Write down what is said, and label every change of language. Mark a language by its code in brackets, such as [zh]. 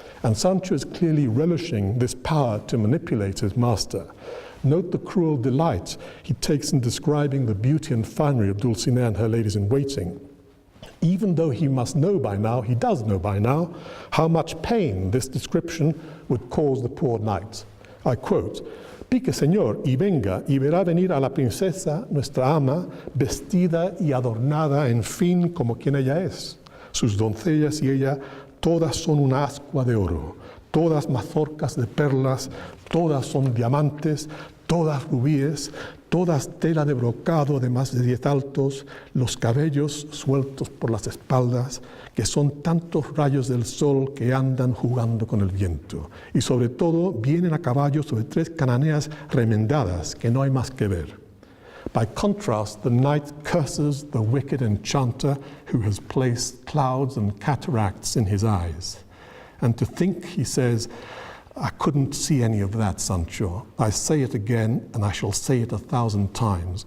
[en] And Sancho is clearly relishing this power to manipulate his master. Note the cruel delight he takes in describing the beauty and finery of Dulcinea and her ladies-in-waiting. Even though he must know by now, he does know by now, how much pain this description would cause the poor knight. I quote, [es] «Pique, señor, y venga, y verá venir a la princesa, nuestra ama, vestida y adornada, en fin, como quien ella es. Sus doncellas y ella, todas son una ascua de oro, todas mazorcas de perlas, todas son diamantes, todas rubíes, todas tela de brocado de más de 10 altos, los cabellos sueltos por las espaldas, que son tantos rayos del sol que andan jugando con el viento. Y sobre todo vienen a caballo sobre 3 cananeas remendadas, que no hay más que ver. [en] By contrast, the knight curses the wicked enchanter who has placed clouds and cataracts in his eyes. And to think, he says, I couldn't see any of that, Sancho. I say it again, and I shall say it 1,000 times.